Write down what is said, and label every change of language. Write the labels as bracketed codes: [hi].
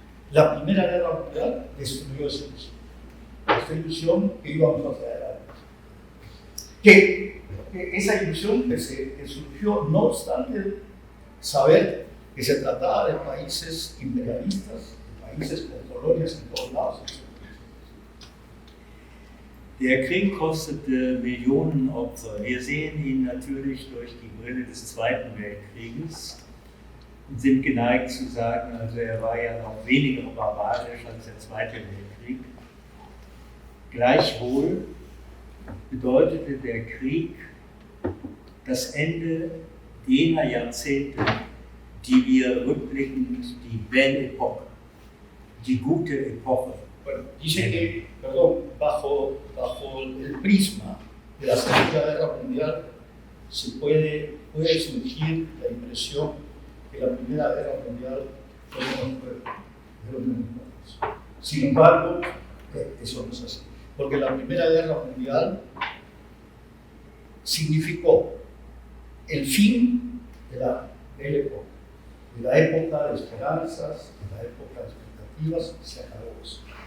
[es] La Primera Guerra Mundial destruyó esa ilusión que íbamos hacia adelante. Que esa ilusión que surgió, no obstante saber que se trataba de países imperialistas, de países con colonias en todos lados. [de] Der Krieg kostete Millionen Opfer. Wir sehen ihn natürlich durch die Brille des Zweiten Weltkrieges und sind geneigt zu sagen, also er war ja noch weniger barbarisch als der Zweite Weltkrieg. Gleichwohl bedeutete der Krieg das Ende jener Jahrzehnte, die wir rückblickend die Belle Époque, die gute Epoche. [es] Bueno, dice que, perdón, bajo el prisma de la Segunda Guerra Mundial puede surgir la impresión que la Primera Guerra Mundial fue de los menos. Sin embargo, eso no es así, porque la Primera Guerra Mundial significó el fin de la época de esperanzas, de la época de expectativas, se acabó eso.